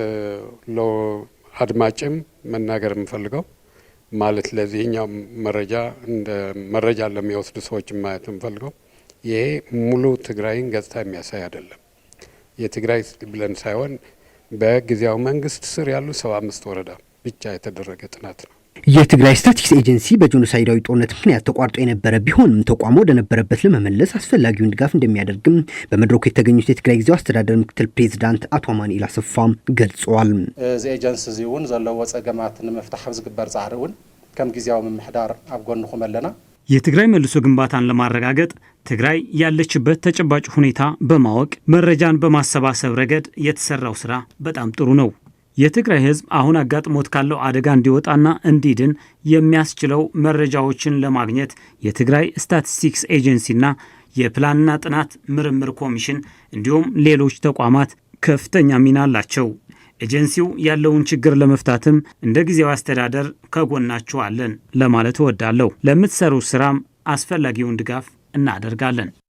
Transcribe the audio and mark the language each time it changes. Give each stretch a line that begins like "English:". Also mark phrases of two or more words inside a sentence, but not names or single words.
Amharic: አድማጭም መናገር የምፈልገው ማለት ለዚህኛው መረጃ ለሚወስዱ ሰዎች ማየት የምፈልገው ይሄ ሙሉ ትግራይን ገጽታ የሚያሳይ አይደለም። የትግራይ ብለን ሳይሆን በጊዜያዊ መንግስት ስር ያሉ 75 ወረዳ ብቻ የተደረገ ጥናት ነው። የትግራይ ስታቲስቲክስ ኤጀንሲ በጄኖሳይዳዊ ጦርነት ምክንያት ተቋርጦ የነበረ ቢሆንም ተቋሙ ወደ ነበረበት ለመመለስ አስፈላጊውን ድጋፍ እንደሚያደርግም በመድረኩ የተገኙት የትግራይ ጊዜያዊ አስተዳደር ምክትል ፕሬዝዳንት አቶ አማኑኤል አሰፋ ገልጸዋል።
Tigrinya: እዚ ኤጀንሲ እዚውን ዘለዎ ጸገማት ንምፍታሕ ዝግበር ጻዕሪውን ከም ጊዜያዊ ምምሕዳር ኣብ ጎንኩም ኣለና።
Amharic: የትግራይ መልሶ ግንባታን ለማረጋገጥ ትግራይ ያለችበት ተጨባጭ ሁኔታ በማወቅ መረጃን በማሰባሰብ ረገድ የተሰራው ስራ በጣም ጥሩ ነው። የትግራይ ህዝብ አሁን አጋጥሞት ካለው አደጋ እንዲወጣና እንዲድን የሚያስችለው መረጃዎችን ለማግኘት የትግራይ ስታቲስቲክስ ኤጀንሲና የፕላንና ጥናት ምርምር ኮሚሽን እንዲሁም ሌሎች ተቋማት ከፍተኛ ሚና አላቸው። ኤጀንሲው ያለውን ችግር ለመፍታትም እንደ ጊዜያዊ አስተዳደር ከጎናችሁ አለን ለማለት እወዳለሁ። ለምትሰሩ ስራም አስፈላጊውን ድጋፍ እናደርጋለን።